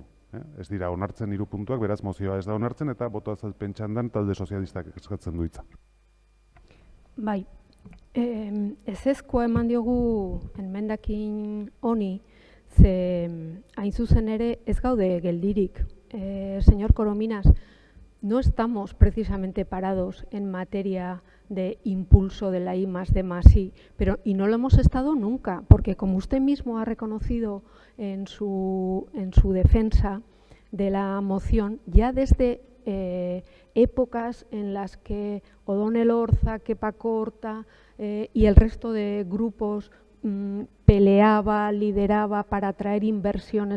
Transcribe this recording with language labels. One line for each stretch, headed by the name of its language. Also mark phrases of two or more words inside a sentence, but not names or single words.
Basque: Ez dira onartzen 3 puntuak, beraz mozioa ez da onartzen, eta boto azalpen txandan talde sozialistak eskatzen du hitza. Bai, ezezkoa eman diogu emendakin honi, ze hain zuzen ere ez gaude geldirik.
Spanish: Señor Corominas, no estamos precisamente parados en materia de impulso de la I+D+I, pero y no lo hemos estado nunca, porque como usted mismo ha reconocido en su defensa de la moción, ya desde épocas en las que O'Donnell Orza, Kepa Corta y el resto de grupos peleaba, lideraba para traer inversiones